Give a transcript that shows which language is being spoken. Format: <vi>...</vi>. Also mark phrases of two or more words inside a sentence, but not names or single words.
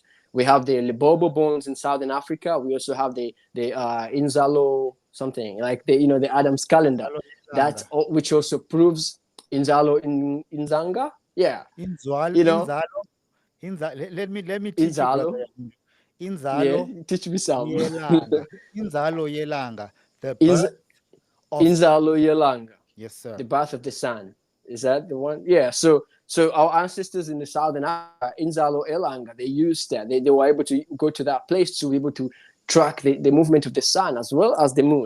<en>We have the Lebobo bones in Southern Africa. We also have the Inzalo something like the Adams calendar. Inzalo That's Yelanga. which also proves Inzalo in Inzanga. Yeah, Inzalo. Let me teach you, brother. Inzalo. Yeah, Inzalo teach me some. Yelanga. Inzalo Yelanga. The Inz, birth of Inzalo Yelanga. yes, sir. The birth of the sun. Is that the one? Yeah. So our ancestors in the southern Africa, Inzalo Elanga, they used that. They were able to go to that place to be able to track the movement of the sun as well as the moon.</en>